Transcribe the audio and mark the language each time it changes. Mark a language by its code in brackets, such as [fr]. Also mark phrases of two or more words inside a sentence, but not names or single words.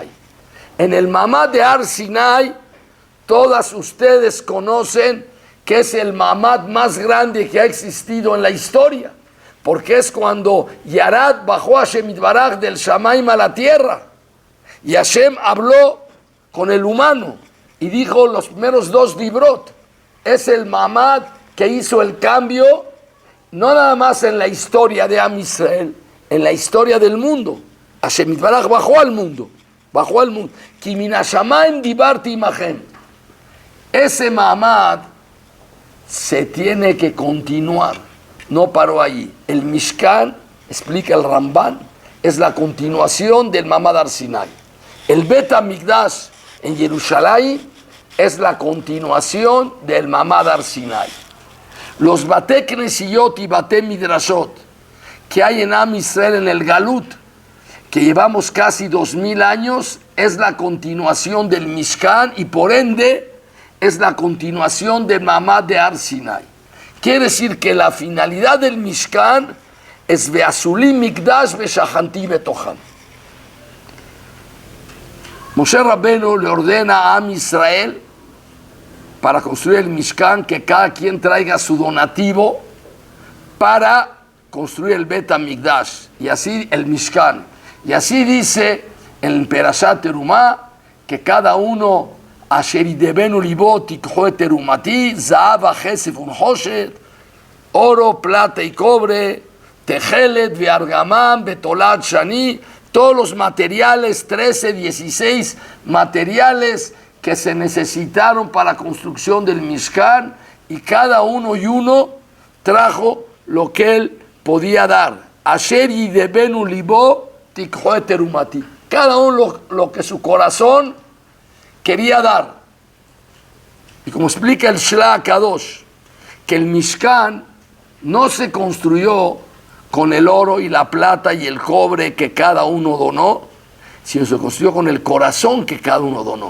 [es] En el Mamad de Har Sinai, todas ustedes conocen que es el Mamad más grande que ha existido en la historia, porque es cuando Yarad bajó a Hashem Yitbaraj del Shamaim a la tierra, y Hashem habló con el humano y dijo los primeros 2 dibrot. Es el Mamad que hizo el cambio, no nada más en la historia de Am Israel, en la historia del mundo. Hashem Yitbaraj bajó al mundo. [he] כי מן השמים דברתי עמכם. [es] Ese Mamad se tiene que continuar, no paró allí. El Mishkan, explica el Ramban, es la continuación del Mamad Har Sinai. El Bet HaMikdash en Jerusalén es la continuación del Mamad Har Sinai. Los [he] בתי כנסיות [es] y [he] בתי מדרשות [es] que hay en Am Israel en el Galut, que llevamos casi 2000 años, es la continuación del Mishkan y por ende es la continuación del Mamad de Har Sinai. Quiere decir que la finalidad del Mishkan es [he] ועשו לי מקדש ושכנתי בתוכם. [es] Moshe Rabbeinu le ordena a Am Israel para construir el Mishkan que cada quien traiga su donativo para construir el Bet HaMikdash y así el Mishkan. Y así dice en Perashat Terumah que cada uno [he] אשר ידבנו לבו תקחו את תרומתי זהב כסף ונחשת, [es] oro, plata y cobre, [he] תכלת וארגמן ותולעת שני, [es] todos los materiales, 13, 16 materiales que se necesitaron para la construcción del Mishkan, y cada uno y uno trajo lo que él podía dar. [he] אשר ידבנו לבו תקחו את תרומתי. [es] Cada uno lo que su corazón quería dar. Y como explica el Shla Kadosh, que el Mishkan no se construyó con el oro y la plata y el cobre que cada uno donó, sino se construyó con el corazón que cada uno donó.